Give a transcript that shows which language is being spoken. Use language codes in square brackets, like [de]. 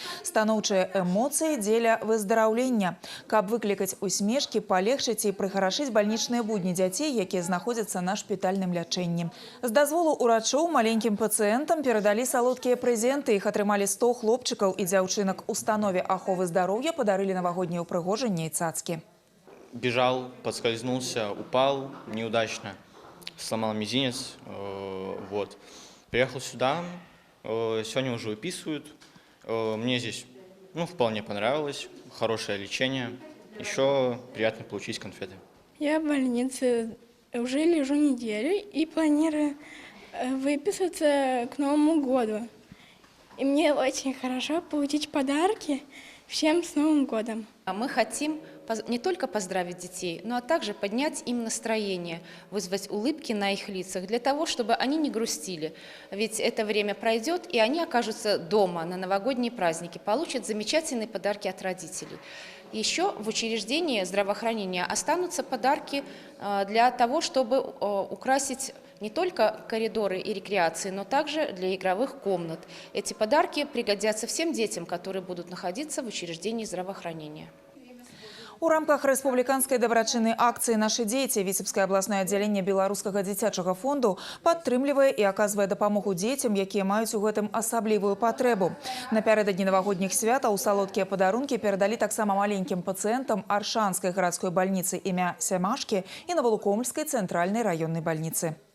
[be] Станоўчыя эмоцыі дзеля выздараўлення. Каб выклікаць усмешкі, палегчыць і прыхарашыць бальнічныя будні дзяцей, якія знаходзяцца на шпітальным лячэнні. З дазволу ўрачоў маленькім пацыентам перадалі салодкія прэзенты. Іх атрымалі 100 хлопчыкаў і дзяўчынак. Установе аховы здароўя падарылі навагоднія ўпрыгожанні і цацкі. [ru] Бежал, подскользнулся, упал неудачно, сломал мизинец. Вот. Приехал сюда, сегодня уже выписывают. Мне здесь вполне понравилось, хорошее лечение. Еще приятно получить конфеты. Я в больнице уже лежу неделю и планирую выписаться к Новому году. И мне очень хорошо получить подарки. Всем с Новым годом! Мы хотим не только поздравить детей, но также поднять им настроение, вызвать улыбки на их лицах, для того, чтобы они не грустили. Ведь это время пройдет, и они окажутся дома на новогодние праздники, получат замечательные подарки от родителей. Еще в учреждении здравоохранения останутся подарки для того, чтобы украсить не только коридоры и рекреации, но также для игровых комнат. Эти подарки пригодятся всем детям, которые будут находиться в учреждении здравоохранения. [be] У рамках рэспубліканскай дабрачыннай акцыі «Нашы дзеці» Віцебскае абласное аддзяленне Беларускага дзіцячага фонду падтрымлівае і аказвае дапамогу дзецям, якія маюць у гэтым асаблівую патрэбу. Напярэдадні навагодніх святаў салодкія падарункі перадалі таксама маленькім пацыентам Аршанскай гарадской бальніцы імя Сямашкі і Навалукомльскай цэнтральнай раённай бальніцы.